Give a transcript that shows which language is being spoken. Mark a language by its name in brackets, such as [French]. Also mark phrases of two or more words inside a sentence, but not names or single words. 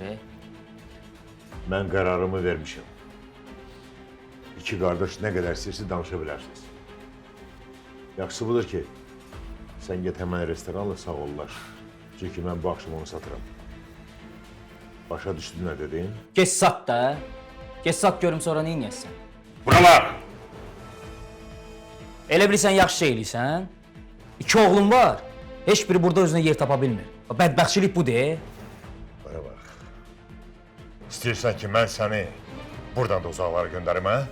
[Azerbaijani] Mən qərarımı vermişəm. İki qardaş nə qədər istəyirsə danışa bilərsiniz. Yaxşısı budur ki, sən get həmən restoranla sağollaş. Çünki mən bu axşam onu satıram. Başa düşdün nə dedin? Get sat da. Get sat görüm sonra nə edəsən? Bura bax! Elə bilirsən yaxşı şey eləyirsən? İki oğlum var. Heç biri burada özünə yer tapa bilmir. Bədbəxtçilik budur. Bura bax. İstəyirsən ki, mən səni buradan da uzaqlara göndərim, hə?